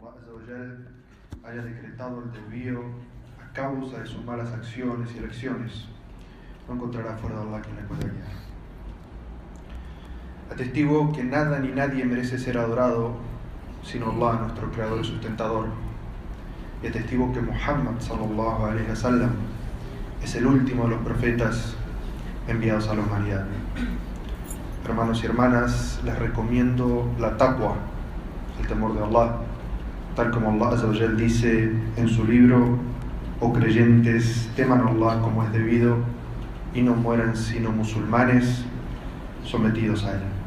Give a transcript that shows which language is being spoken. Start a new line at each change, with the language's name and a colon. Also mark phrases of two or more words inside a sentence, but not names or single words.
Spanish: Azzawajal haya decretado el desvío a causa de sus malas acciones y elecciones, no encontrará fuera de Allah quien le pueda guiar. Atestigo que nada ni nadie merece ser adorado sino Allah, nuestro creador y sustentador. Y atestigo que Muhammad
Arabic: صلى الله عليه وسلم
Spanish: es el último de los profetas enviados a la humanidad. Hermanos y hermanas, les recomiendo la taqwa, el temor de Allah, tal como
Arabic: الله عز وجل
Spanish: dice en su libro: oh creyentes, teman a Allah como es debido y no mueran sino musulmanes sometidos a Él.